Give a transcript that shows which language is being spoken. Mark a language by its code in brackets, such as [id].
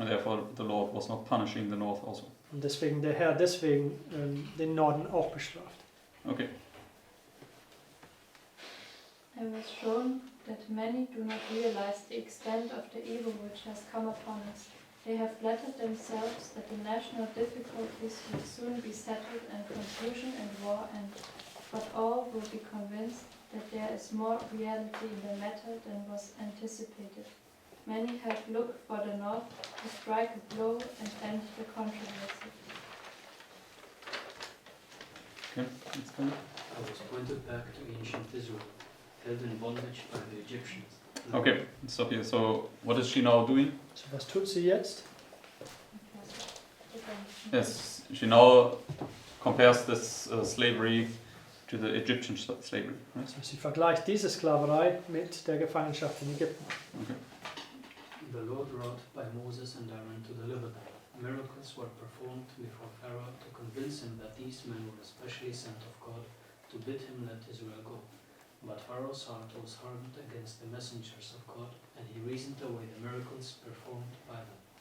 [en] And therefore the Lord was not punishing the north also. [de] Und deswegen der Herr den Norden auch bestraft. [en] Okay. I was shown that many do not realize the extent of the evil which has come upon us. They have flattered themselves that the national difficulties will soon be settled and confusion and war end, but all will be convinced that there is more reality in the matter than was anticipated. Many have looked for the North to strike a blow and end the controversy. Okay, let's go. I was pointed back to ancient Israel, held in bondage by the Egyptians. Okay, stop here. So what is she now doing? [de] So was tut sie jetzt? [en] Yes, she now compares this slavery to the Egyptian slavery, right? [de] Also sie vergleicht diese Sklaverei mit der Gefangenschaft in Ägypten. [en] Okay. The Lord wrought by Moses and Aaron to deliver them. Miracles were performed before Pharaoh to convince him that these men were especially sent of God to bid him let Israel go. But Pharaoh's heart was hardened against the messengers of God, and he reasoned away the miracles performed by them.